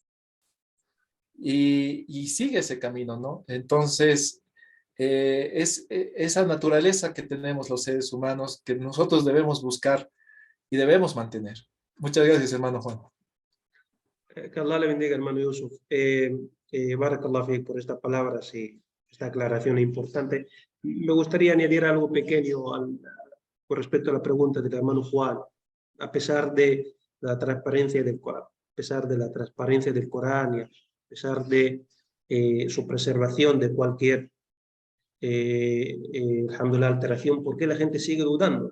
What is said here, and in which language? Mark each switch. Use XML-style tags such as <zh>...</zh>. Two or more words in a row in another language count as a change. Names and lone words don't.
<es>Y sigue ese camino, ¿no? Entonces, es esa naturaleza que tenemos los seres humanos que nosotros debemos buscar y debemos mantener. Muchas gracias, hermano Juan. Que Allah le bendiga, hermano Yusuf.</es> <ar>بارك الله فيك</ar> <es>por estas palabras y esta aclaración importante. Me gustaría añadir algo pequeño con respecto a la pregunta del hermano Juan. a pesar de la transparencia del Corán, a pesar de la transparencia del Corán y a pesar de su preservación de cualquier alhamdulillah, alteración, ¿por qué la gente sigue dudando?</es>